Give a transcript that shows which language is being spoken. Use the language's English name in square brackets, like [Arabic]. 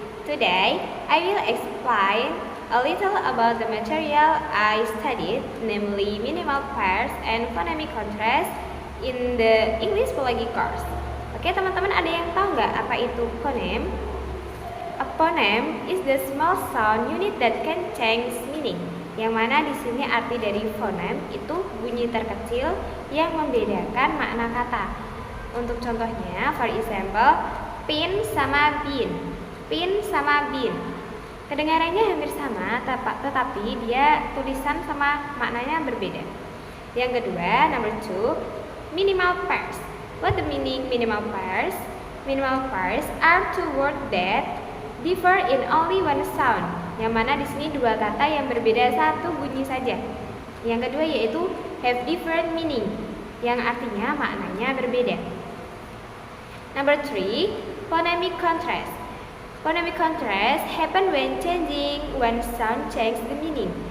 [English] Today, I will explain a little about the material I studied, namely minimal pairs and phonemic contrast in the English Philology course. [Indonesian] Oke, teman-teman, ada yang tahu nggak apa itu phoneme? [English] A phoneme is the small sound unit that can change meaning. [Indonesian] Yang mana di sini arti dari phoneme itu bunyi terkecil yang membedakan makna kata. Untuk contohnya, [English] for example, [Indonesian] pin sama bin. Pin sama bin. Kedengarannya hampir sama, tetapi dia tulisan sama maknanya berbeda. Yang kedua, [English] number 2, [Indonesian] minimal pairs. [English] What the meaning minimal pairs? Minimal pairs are two words that differ in only one sound. [Indonesian] Yang mana di sini dua kata yang berbeda satu bunyi saja. Yang kedua yaitu [English] have different meaning, [Indonesian] yang artinya maknanya berbeda. [English] Number 3, phonemic contrast. Phonemic contrast happen when changing one sound change the meaning.